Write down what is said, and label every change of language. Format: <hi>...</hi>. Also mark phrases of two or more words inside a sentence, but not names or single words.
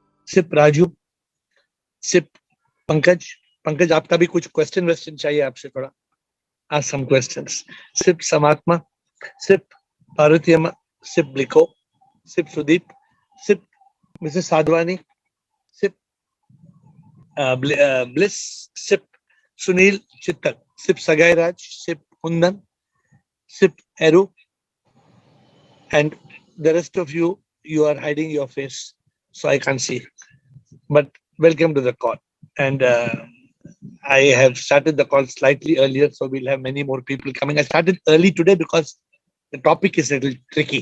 <hi>सिप राजू, सिप पंकज. पंकज आपका भी कुछ क्वेश्चन चाहिए आपसे थोड़ा.</hi> <en>Ask some questions. Sip Samatma, Sip Parutiyama, Sip Bliko, Sip Sudeep, Sip Mrs. Sadhwani, Sip Bliss, Sip Sunil Chittal, Sip Sagai Raj, Sip Kundan, Sip Eru, and the rest of you, you are hiding your face, so I can't see. But welcome to the call. And I have started the call slightly earlier, so we'll have many more people coming. I started early today because the topic is a little tricky.</en>